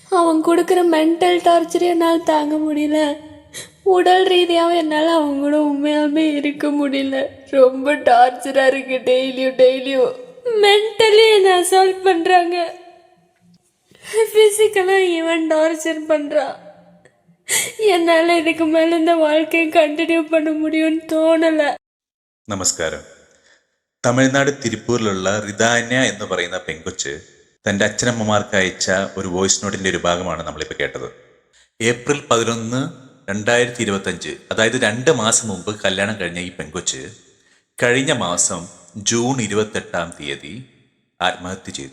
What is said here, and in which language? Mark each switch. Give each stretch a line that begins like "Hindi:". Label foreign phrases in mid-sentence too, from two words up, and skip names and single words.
Tamil: அவன் கொடுக்குற
English: mental torture
Tamil: என்னால் தாங்க முடியல. உடல் ரீதியாகவும் என்னால் அவங்க கூட உண்மையாலுமே இருக்க முடியல. ரொம்ப டார்ச்சராக இருக்கு. டெய்லியும் மென்டலி என்னை அசால்ட் பண்ணுறாங்க,
English: physically even torture
Tamil: பண்ணுறான். என்னால் இதுக்கு மேலே இந்த வாழ்க்கையை കണ്ടിന്യൂ பண்ண முடியும்னு തോന്നല.
Malayalam: നമസ്കാരം. തമിഴ്നാട് തിരുപ്പൂരിലുള്ള റിദാന്യ എന്ന് പറയുന്ന പെങ്കൊച്ച് തൻ്റെ അച്ഛനമ്മമാർക്ക് അയച്ച ഒരു വോയിസ് നോട്ടിൻ്റെ ഒരു ഭാഗമാണ് നമ്മളിപ്പോൾ കേട്ടത്. ഏപ്രിൽ 11, 2025, അതായത് 2 മാസം മുമ്പ് കല്യാണം കഴിഞ്ഞ ഈ പെങ്കൊച്ച് കഴിഞ്ഞ മാസം ജൂൺ 28-ാം തീയതി ആത്മഹത്യ ചെയ്തു.